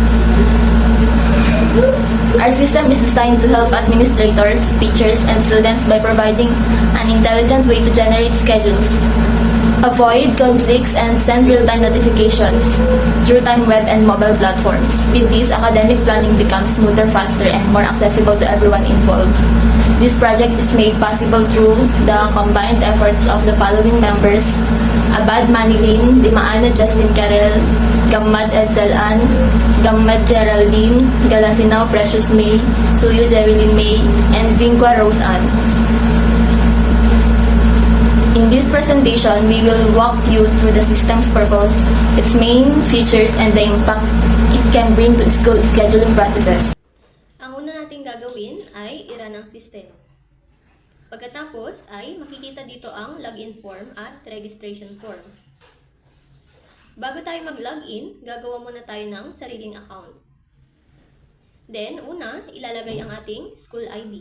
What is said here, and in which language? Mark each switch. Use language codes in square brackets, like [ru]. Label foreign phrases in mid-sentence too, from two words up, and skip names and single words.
[en] Our system is designed to help administrators, teachers, and students by providing an intelligent way to generate schedules, avoid conflicts, and send real-time notifications through time web and mobile platforms. With this, academic planning becomes smoother, faster, and more accessible to everyone involved. This project is made possible through the combined efforts of the following members: Abad Manilin, Dimaana Justin Carel, Gammad Edsalan, Gammad Geraldine, Galasinao Precious May, Suyo Jerilyn May, and Vingqua Rose Ann. In this presentation, we will walk you through the system's purpose, its main features, and the impact it can bring to school scheduling processes. [tl] Ang una nating gagawin ay i-run ang system. Pagkatapos ay makikita dito ang login form at registration form. Bago tayo mag-login, gagawa muna tayo ng sariling account. Then, una, ilalagay ang ating school ID.